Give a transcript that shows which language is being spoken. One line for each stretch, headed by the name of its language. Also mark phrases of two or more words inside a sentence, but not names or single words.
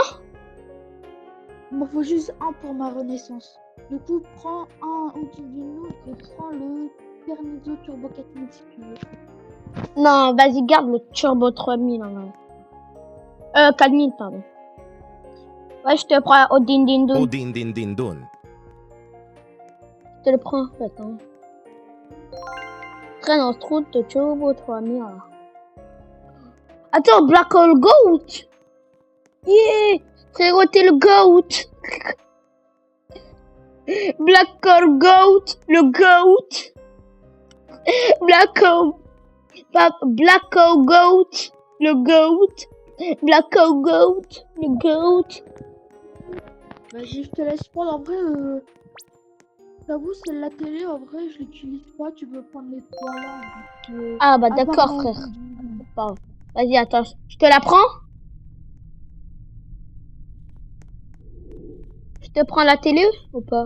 French: Il m'en faut juste un pour ma renaissance. Du coup, prends un Antivino et prends le Pernizo Turbo 4000 si tu veux. Non, vas-y, garde le Turbo 3000. Hein. 4000, pardon. Ouais, je te prends au din din dun. Odin din din dun. Je te le prends, en fait. Hein. Traîne en route de Turbo 3000. Là. Attends, Black Hole Goat. Yeah! Frérot, t'es le Goat. Black Hole Goat. Le Goat. Black Hole. Black Hole Goat. Le Goat. Black Hole Goat. Le Goat. Vas-y, je te laisse prendre. En vrai, j'avoue, c'est la télé. En vrai, je l'utilise pas. Tu peux prendre les trois là. Ah bah d'accord, apparemment, frère. Bon. Vas-y, attends. Je te la prends? Je te prends la télé ou pas?